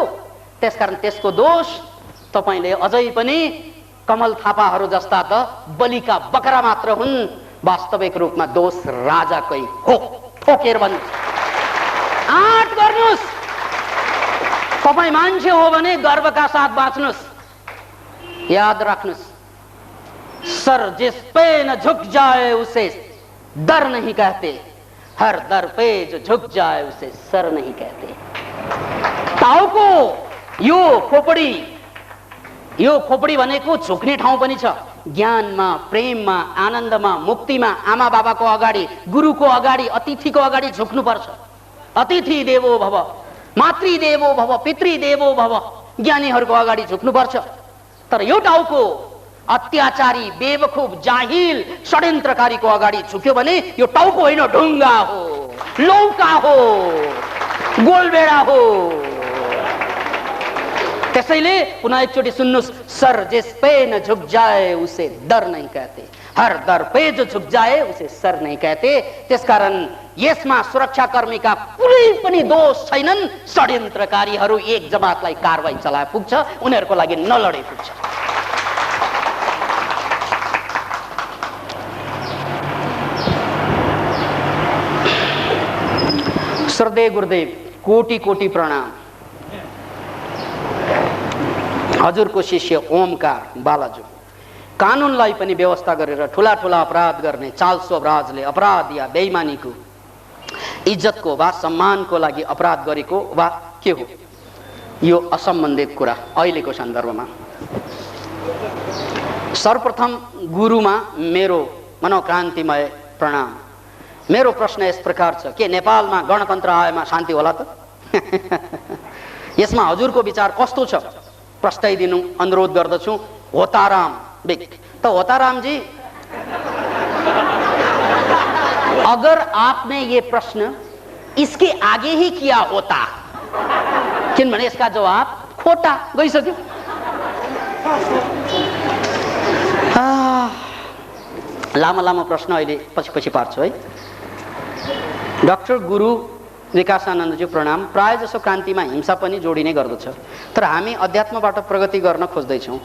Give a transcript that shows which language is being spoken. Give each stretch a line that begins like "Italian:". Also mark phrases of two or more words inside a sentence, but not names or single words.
Nepali: त्यसकारण त्यसको दोष तपाईले अझै पनि कमल थापाहरू जस्ता त बलिका बकरा मात्र हुन्, वास्तविक रूपमा दोष राजाकै हो। ठोकेर भन्नु, आँट गर्नुस्। तपाई मान्छे हो भने गर्वका साथ बाँच्नुस्। याद राख्नुस्,
Hindi: सर जिस पे न झुक जाए उसे दर नहीं कहते, हर दर पे जो झुक जाए उसे सर नहीं कहते।
Nepali: टाउको यो खोपडी भनेको झुक्ने ठाउँ पनि छ। ज्ञानमा, प्रेममा, आनन्दमा, मुक्तिमा आमा बाबाको अगाडि, गुरुको अगाडि, अतिथिको अगाडि झुक्नु पर्छ।
Sanskrit: अतिथि देवो भव, मातृ देवो भव, पितृ देवो भव,
Nepali: ज्ञानीहरूको अगाडि झुक्नु पर्छ। तर यो टाउको अत्याचारी, बेवकूफ, जाहिल, षड्यन्त्रकारीको अगाडि झुक्यो भने यो टाउको होइन, ढुङ्गा हो, लौका हो, गोलबेडा हो। त्यसैले पुनः एकचोटि सुन्नुस्,
Hindi: सर जिस पे न झुक जाए उसे दर नहीं कहते, हर दर पे जो झुक जाए उसे सर नहीं कहते।
Nepali: त्यसकारण यसमा सुरक्षाकर्मीका कुनै पनि दोष छैनन्। षड्यन्त्रकारीहरू एक जमातलाई कारवाही चलाए पुग्छ, उनीहरूको लागि नलडे पुग्छ। श्रद्धेय गुरुदेव, कोटि कोटि प्रणाम। हजुरको शिष्य ओमकार बालाजु कानुनलाई पनि व्यवस्था गरेर ठूला ठूला अपराध गर्ने चाल स्वराजले अपराध या बेइमानीको, इज्जतको वा सम्मानको लागि अपराध गरेको वा के हो, यो असम्बन्धित कुरा अहिलेको सन्दर्भमा। सर्वप्रथम गुरुमा मेरो मनोक्रान्तिमय प्रणाम। मेरो प्रश्न यस प्रकार छ, के नेपालमा गणतन्त्र आएमा शान्ति होला त? यसमा हजुरको विचार कस्तो छ? प्रस्ताइदिनु अनुरोध गर्दछु।
Hindi: होताराम बिक। त होताराम जी, अगर आपने ये प्रश्न इसके आगे ही किया होता
Nepali: किनभने यसका जवाब खोटा गइसक्यो। लामो लामो प्रश्न अहिले पछि पार्छु है। डाक्टर गुरु विकासानन्दज्यू प्रणाम। प्राय जसो क्रान्तिमा हिंसा पनि जोडिने गर्दछ, तर हामी अध्यात्मबाट प्रगति गर्न खोज्दैछौँ।